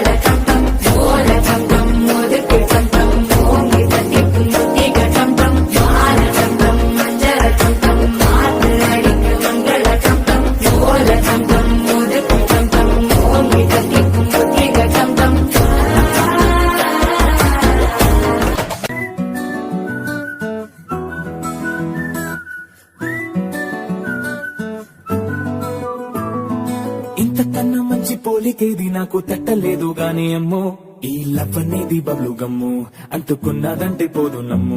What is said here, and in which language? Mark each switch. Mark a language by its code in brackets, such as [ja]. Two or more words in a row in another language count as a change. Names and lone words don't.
[ta] சத்தம் ஓல சத்தம் ஒதுக்கு சத்தம் ஓங்கி தட்டிக்கும் முத்திக சத்தம் மால சத்தம் மஞ்சள சத்தம் மாத்து அடிக்க மங்கள சத்தம் ஓல சத்தம் ஒதுக்கு சத்தம் ஓங்கி தட்டிக்கும் முத்திக சத்தம்। [te] ఇంతకన్నా మంచి పోలికేది నాకు తట్టలేదు గాని అమ్మో, ఈ లవ్ అనేది [en] bubble gum [te] అంటుకున్నదంటే పోదు నమ్ము।